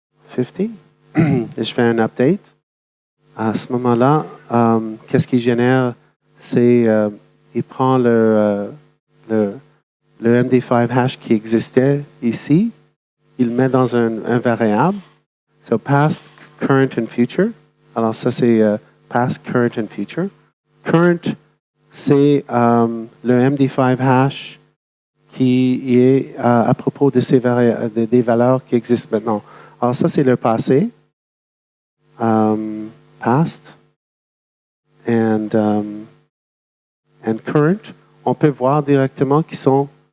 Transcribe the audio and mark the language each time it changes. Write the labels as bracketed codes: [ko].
[fr] 50. Et je fais un update. À ce moment-là, qu'est-ce qu'il génère? C'est, il prend le MD5 hash qui existait ici, il le met dans un variable. [en] So, past, current and future. [fr] Alors, ça, c'est [en] past, current and future. [fr] Current, c'est le MD5 hash qui est à propos de des valeurs qui existent maintenant. Alors, ça, c'est le passé. [en] Past and current. [fr] On peut voir directement qu'ils sont